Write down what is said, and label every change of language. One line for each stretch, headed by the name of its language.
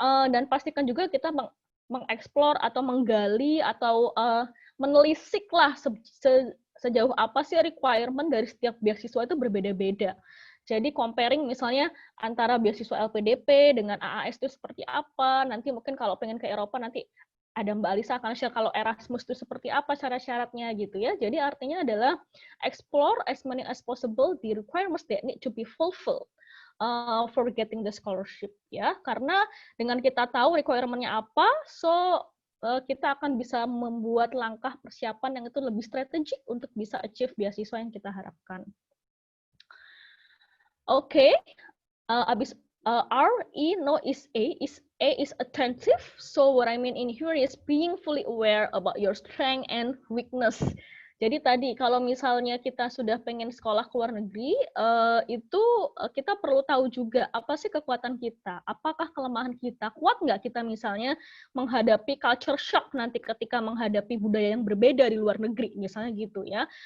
Indonesian: Dan pastikan juga kita mengeksplor atau menggali atau menelisik lah sejauh apa sih requirement dari setiap beasiswa itu berbeda-beda. Jadi comparing misalnya antara beasiswa LPDP dengan AAS itu seperti apa, nanti mungkin kalau pengen ke Eropa nanti ada Mbak Alisa akan share kalau Erasmus itu seperti apa syarat-syaratnya gitu ya.
English: Jadi artinya adalah explore as many as possible the requirements that need to be fulfilled for getting the scholarship ya.
Indonesian: Karena dengan kita tahu requirement-nya apa, so kita akan bisa membuat langkah persiapan yang itu lebih strategik untuk bisa achieve beasiswa yang kita harapkan.
English: Oke, abis R, E, no is A is attentive. So what I mean in here is being fully aware about your strength and weakness.
Indonesian: Jadi tadi kalau misalnya kita sudah pengen sekolah ke luar negeri, itu kita perlu tahu juga apa sih kekuatan kita, apakah kelemahan kita, kuat nggak kita misalnya menghadapi culture shock nanti ketika menghadapi budaya yang berbeda di luar negeri, misalnya gitu ya.